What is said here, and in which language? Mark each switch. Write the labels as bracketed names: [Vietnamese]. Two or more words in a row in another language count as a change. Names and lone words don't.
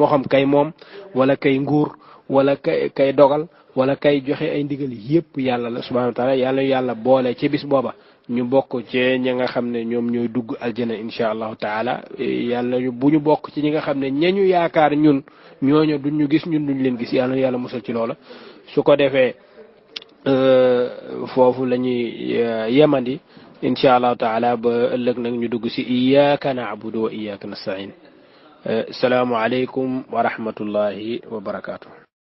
[Wolof] xam kay moom wala kay nguur wala kay dogal wala kay joxe ay ndigal yëpp yàlla la [Arabic] سبحانه وتعالى [Wolof] yàlla boole ci bis booba ñu bokk ci ñi nga xam ne ñoom ñooy dugg aljana [Arabic] إن شاء الله تعالى [Wolof] yàlla bu ñu bokk ci ñi nga xam ne ñañu yaakaar ñun ñooñu duñ ñu gis ñun duñ leen gis yàlla musal ci loola su ko defee foofu la ñuy yemandi [Arabic] إن شاء الله تعالى [Wolof] ba ëllëg nag ñu dugg si [Arabic] إياك نعبد وإياك نستعين سلام عليكم ورحمة الله وبركاته